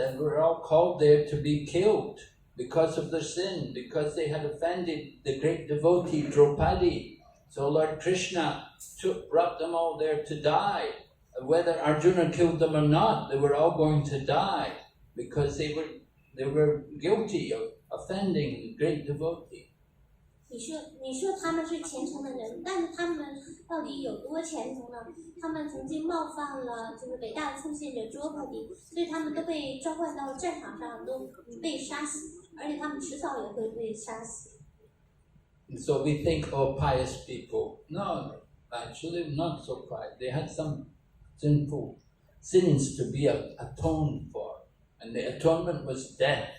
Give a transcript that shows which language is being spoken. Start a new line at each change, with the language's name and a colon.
English: They were all called there to be killed because of their sin, because they had offended the great devotee Draupadi. So Lord Krishna brought them all there to die. Whether Arjuna killed them or not, they were all going to die because they were guilty of offending the great devotee.
Chinese: 你说他们是虔诚的人，但是他们到底有多虔诚呢？他们曾经冒犯了就是伟大的奉献者卓帕迪，所以他们都被召唤到战场上，都被杀死，而且他们迟早也会被杀死。
English: So we think, oh, pious people. No, actually not so pious. They had some sinful sins to be atoned for, and the atonement was death.